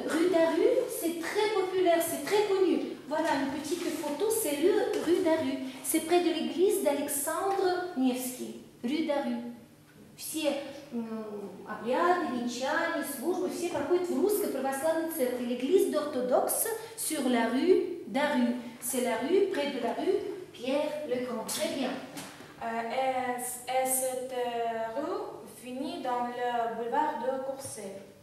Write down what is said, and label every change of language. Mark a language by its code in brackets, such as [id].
[fr] Rue d'Arru, c'est très populaire, c'est très connu. Voilà une petite photo, c'est rue d'Arru. C'est près de l'église d'Alexandre Невский. Rue d'Arru. [ru] Все обряды, венчания, службы, все проходят в Русской Православной Церкви. [fr] L'église d'orthodoxe sur la rue d'Arru. C'est la rue, près de la rue Pierre-le-Grand. Très bien. Et cette rue finit dans le boulevard de Courcelles.